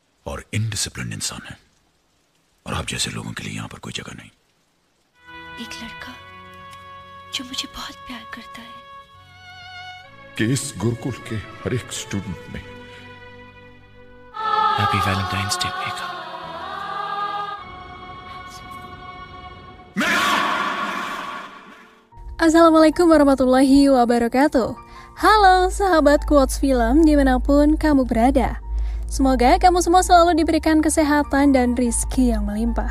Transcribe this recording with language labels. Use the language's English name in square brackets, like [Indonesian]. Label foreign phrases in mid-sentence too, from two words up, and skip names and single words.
[Hindi] और इनडिसिप्लिन इंसान है, और आप जैसे लोगों के लिए यहाँ पर कोई जगह नहीं। एक लड़का जो मुझे बहुत प्यार करता है कि इस गुरुकुल के हर एक स्टूडेंट में [English] Happy Valentine's Day Megha. [Arabic] السلام عليكم ورحمة الله وبركاته. [Indonesian] Halo sahabat Quotes Film dimanapun kamu berada. Semoga kamu semua selalu diberikan kesehatan dan rizki yang melimpah.